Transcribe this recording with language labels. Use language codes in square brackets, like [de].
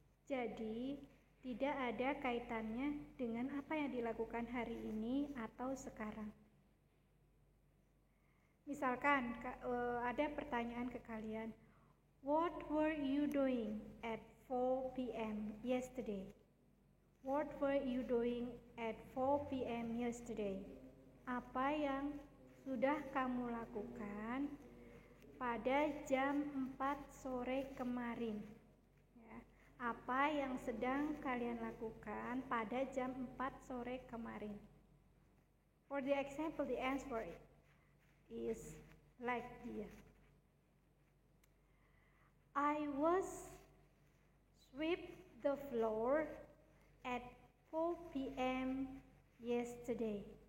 [id] Jadi, tidak ada kaitannya dengan apa yang dilakukan hari ini atau sekarang. Misalkan ada pertanyaan ke kalian, [en] what were you doing at 4 p.m. yesterday? What were you doing at 4 p.m. yesterday? [id] Apa yang sudah kamu lakukan pada jam 4 sore kemarin? Ya, apa yang sedang kalian lakukan pada jam 4 sore kemarin? [en] For the example, the answer is like this. I was sweep the floor at 4 p.m. yesterday.